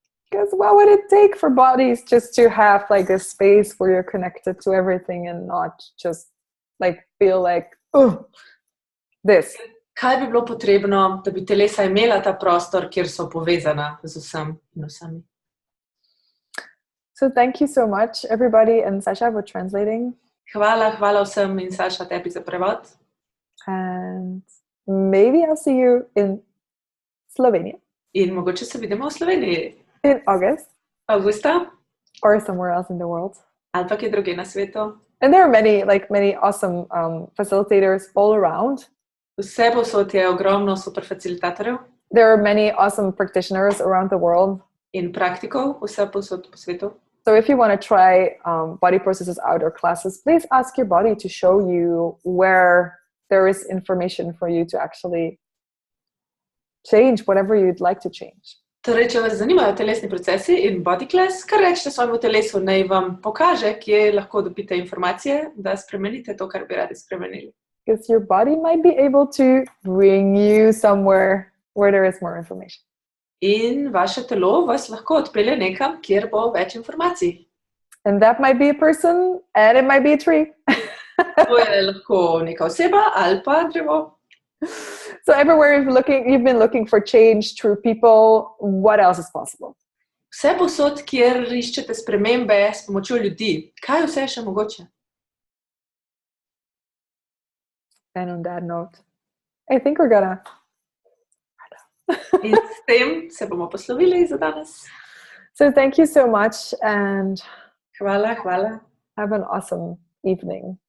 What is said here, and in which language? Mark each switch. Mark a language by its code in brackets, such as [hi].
[en] Because what would it take for bodies just to have like a space where you're connected to everything and not just like feel like, this. [sl] Kaj bi bilo potrebno, da bi telesa imela ta prostor, kjer so povezana z vsem in vsemi? [en] So thank you so much, everybody, and Sasha, for translating. [sl] Hvala vsem in Saša tebi za prevod. [en] And maybe I'll see you in Slovenia. [sl] In mogoče se vidimo v Sloveniji. [en] In August. [sl] Avgusta. [en] Or somewhere else in the world. [sl] Ali pa kje druge na svetu. [en] And there are many awesome facilitators all around. [sl] Vse posod je ogromno super facilitatorjev. [en] There are many awesome practitioners around the world. [sl] In praktikov, vse posod po svetu. [en] So if you want to try body processes out or classes, please ask your body to show you where there is information for you to actually change whatever you'd like to change. [sl] Torej, če vas zanimajo telesni procesi in body class, kar rečete svojemu telesu, naj vam pokaže, kje lahko dobite informacije, da spremenite to, kar bi radi spremenili. [en] Because your body might be able to bring you somewhere where there is more information. [sl] In vaše telo vas lahko odpelje nekam, kjer bo več informacij. [en] And that might be a person, and it might be a tree. [sl] To je lahko neka oseba ali pa drevo. [en] So everywhere you've been looking for change through people, what else is possible? [sl] Vse posod, kjer iščete spremembe s pomočjo ljudi. Kaj vse je še mogoče? [en] And on that note, I think we're gonna... [sl] In s tem se bomo poslovili za danes. [en] So thank you so much and [sl] Hvala. [en] have an awesome evening.